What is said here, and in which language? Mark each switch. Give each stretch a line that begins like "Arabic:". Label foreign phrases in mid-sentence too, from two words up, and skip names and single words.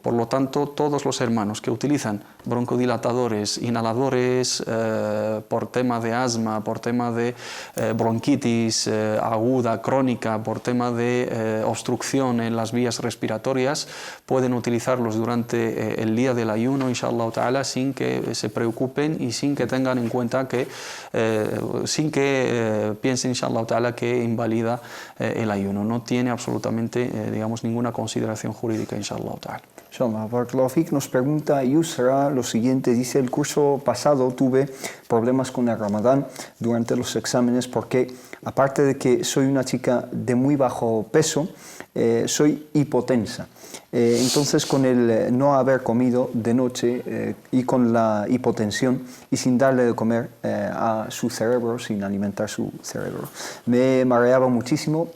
Spanish: Por lo tanto, todos los hermanos que utilizan broncodilatadores, inhaladores por tema de asma, por tema de bronquitis aguda, crónica, por tema de obstrucción en las vías respiratorias, pueden utilizarlos durante el día del ayuno,
Arabic: إن شاء الله تعالى,
Spanish: sin que se preocupen y sin que tengan en cuenta que, sin que piensen,
Arabic: إن شاء الله تعالى,
Spanish: que invalida el ayuno. No tiene absolutamente, digamos, ninguna consideración jurídica,
Arabic: إن شاء الله تعالى. إن شاء الله، بارك الله فيك
Spanish: nos pregunta Yusra lo siguiente, dice: el curso pasado tuve problemas con el Ramadán durante los exámenes porque, aparte de que soy una chica de muy bajo peso, soy hipotensa. Entonces, con el no haber comido de noche y con la hipotensión y sin darle de comer a su cerebro, sin alimentar su cerebro, me mareaba muchísimo.